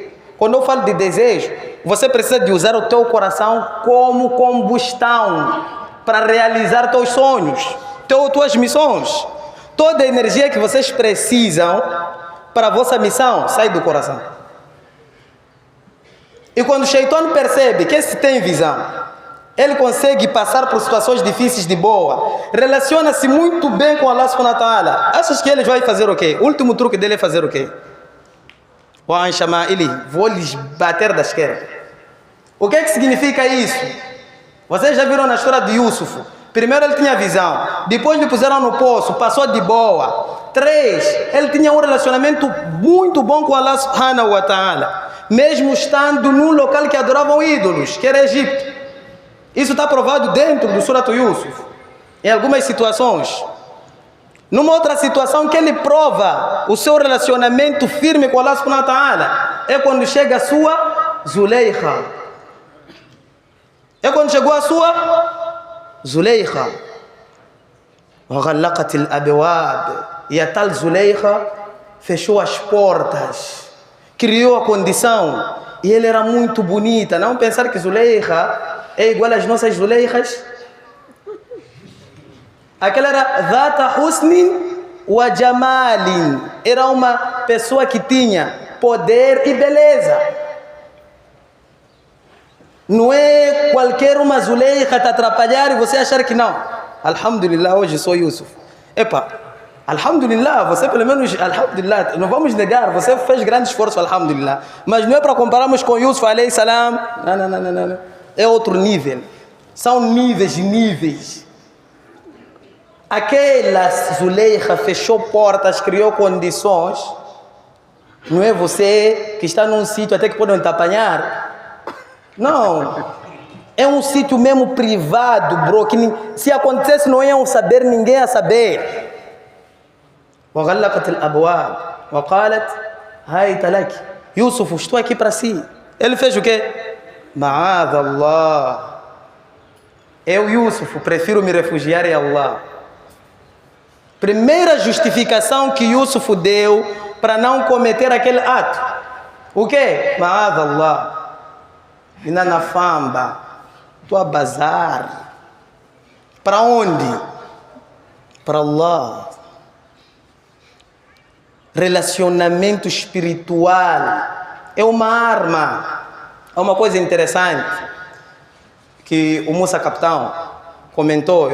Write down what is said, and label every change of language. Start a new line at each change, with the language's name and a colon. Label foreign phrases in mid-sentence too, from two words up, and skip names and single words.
Portuguese: Quando eu falo de desejo, você precisa de usar o teu coração como combustão para realizar teus sonhos, tuas missões. Toda a energia que vocês precisam para a vossa missão sai do coração. E quando o Shaitan percebe que esse tem visão, ele consegue passar por situações difíceis de boa, relaciona-se muito bem com Allah
Arabic: سبحانه وتعالى.
Portuguese: Achas que ele vai fazer o quê? O último truque dele é fazer o quê? Vou lhes bater da esquerda. O que é que significa isso? Vocês já viram na história de Yusuf? Primeiro ele tinha visão, depois lhe puseram no poço, passou de boa. 3, ele tinha um relacionamento muito bom com Allah
Arabic: سبحانه وتعالى,
Portuguese: mesmo estando num local que adoravam ídolos, que era Egito. Isso está provado dentro do Surat Yusuf, em algumas situações. Numa outra situação que ele prova o seu relacionamento firme com Allah
Arabic: سبحانه وتعالى
Portuguese: é quando chega a sua Zuleikha. É quando chegou a sua Zuleikha.
Arabic: وغلقت الأبواب.
Portuguese: E a tal Zuleikha fechou as portas, criou a condição. E ele era muito bonita. Não pensar que Zuleikha é igual às nossas Zuleikhas. Aquela era
Arabic: ذات حسن وجمال.
Portuguese: Era uma pessoa que tinha poder e beleza. Não é qualquer uma Zuleika te atrapalhar e você achar que não. Alhamdulillah, hoje sou Yusuf. Epa, alhamdulillah, você pelo menos, alhamdulillah, não vamos negar, você fez grande esforço, alhamdulillah. Mas não é para compararmos com Yusuf
Arabic: عليه السلام.
Portuguese: Não. É outro nível. São níveis e níveis. Aquela Zuleika fechou portas, criou condições. Não é você que está num sítio até que podem te apanhar. Não, é um sítio mesmo privado, bro, que se acontecesse não iam saber, ninguém ia saber.
Arabic: وغلقت الأبواب وقالت هايت لك Yusuf,
Portuguese: estou aqui para si. Ele fez o quê?
Arabic: معاذ الله.
Portuguese: Eu, Yusuf, prefiro me refugiar em Allah. Primeira justificação que Yusuf deu para não cometer aquele ato. O quê?
Arabic: معاذ الله.
Tsonga: Ina na famba,
Portuguese: estou a bazar. Para onde? Para Allah. Relacionamento espiritual é uma arma. É uma coisa interessante que o Musa Capitão comentou.